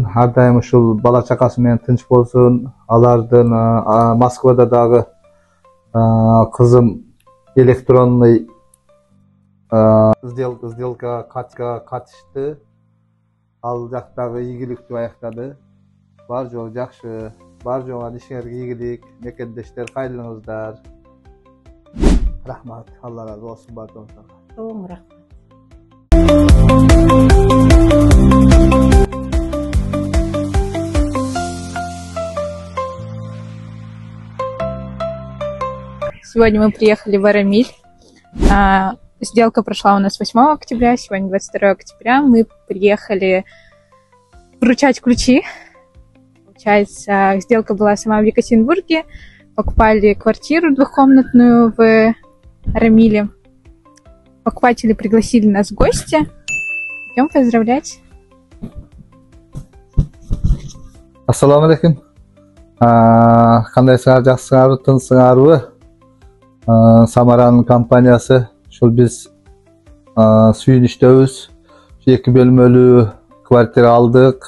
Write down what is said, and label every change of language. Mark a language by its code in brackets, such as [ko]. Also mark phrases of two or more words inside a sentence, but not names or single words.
[ky] Ар дайым ушул бала чакасы менен тынч болсун. Алардын Москвада дагы кызым [ru] электронный сделка [ky] катышты. Ал жактагы ийгиликтүү аяктады. Бар жоо жакшы. Бар жоога ишиңерге ийгилик. Мекендештер кайрылыңыздар. Рахмат. Алла разы болсун бардыгыңызга. Чоң рахмат. [ru] Сегодня мы приехали в Арамиль. Сделка прошла у нас 8 октября, сегодня 22 октября. Мы приехали вручать ключи. Получается, сделка была сама в Екатеринбурге. Покупали квартиру двухкомнатную в Арамиле. Покупатели пригласили нас в гости. Идем поздравлять. [ar] السلام عليكم. [ky] Кандайсыңар, жакшысыңарбы, тынчсыңарбы? Самаранын компаниясы, ушул биз сүйүнүчтөбүз. 2 бөлмөлүү квартира алдык.